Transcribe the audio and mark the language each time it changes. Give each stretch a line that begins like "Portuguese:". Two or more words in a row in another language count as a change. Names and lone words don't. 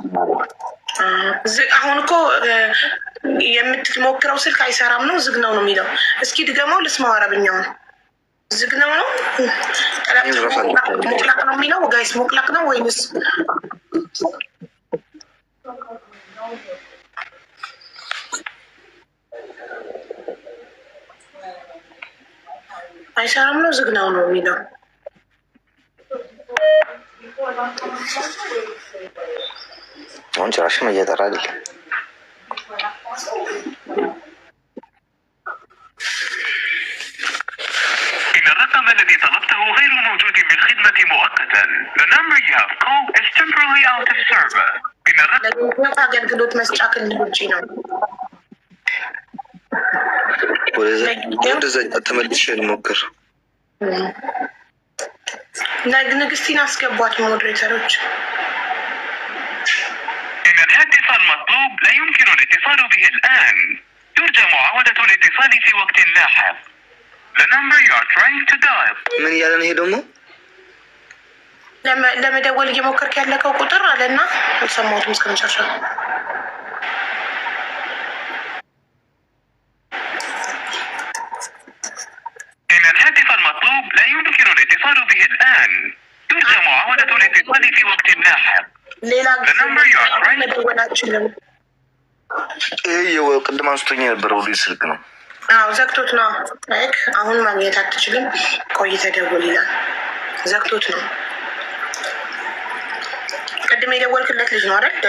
Amharic: አሁን እኮ የምትሞክረው ስልክ አይሰራም ነው ዝግ ነው ነው የሚለው። እስኪ ድገመው ልስማው። አረብኛውን ዝግ ነው ነው ሙቅላቅ ነው የሚለው። ጋይስ ሙቅላቅ ነው ወይንስ አይሰራም ነው ዝግ ነው ነው የሚለው? አሁን ጭራሽም እየጠራ አይደለም።
Arabic: إن الرقم الذي طلبته غير موجود بالخدمة مؤقتا.
English: The number you have called is temporarily out of service.
Arabic: إن الرقم
Amharic: አገልግሎት መስጫ ክልል ውጪ ነው። ወደዛ ተመልሼ ልሞክር። ንግስቲን አስገቧት ሞዴሬተሮች።
Arabic: إن الهاتف المطلوب لا يمكن الاتصال به الآن. ترجى معاودة الاتصال في وقت لاحق.
English: The number you are trying to dial.
Amharic: ምን እያለ ነው ይሄ ደግሞ? ለመደወል እየሞከርክ ያለከው ቁጥር አለና አልሰማሁትም እስከ መጨረሻ።
Arabic: إن الهاتف المطلوب لا يمكن الاتصال به الآن. ترجى معاودة الاتصال في وقت لاحق.
Amharic: ሌላ መደወል አልችልም። ይሄ ቅድም አንስቶኝ የነበረው ልጅ ስልክ ነው። አዎ ዘግቶት ነው። ላይክ አሁን ማግኘት አትችልም፣ ቆይተህ ደውል ይላል። ዘግቶት ነው። ቅድም የደወልክለት ልጅ ነው አይደል?